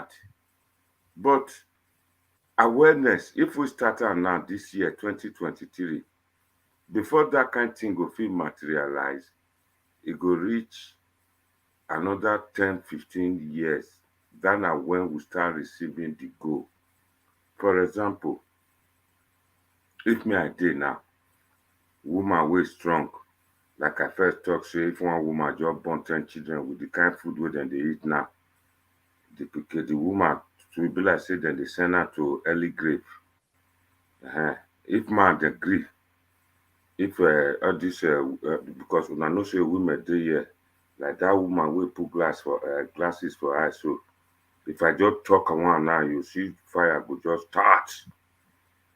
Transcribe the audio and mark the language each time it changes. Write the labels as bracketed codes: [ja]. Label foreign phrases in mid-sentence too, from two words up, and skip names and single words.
[pcm] But awareness, if we start am now this year, 2023, before that kind thing go fit materialize, it go reach another 10, 15 years. That na when we start receiving the goal. For example, if me I dey now, woman wey strong, like I first talk say if one woman just born 10 children with the kind food wey dem dey eat now, the woman to be like say dem dey send her to early grave. If man dey gree, if all this because una know say women dey here, like that woman wey put glasses for eye, so if I just talk one now, you see fire go just start.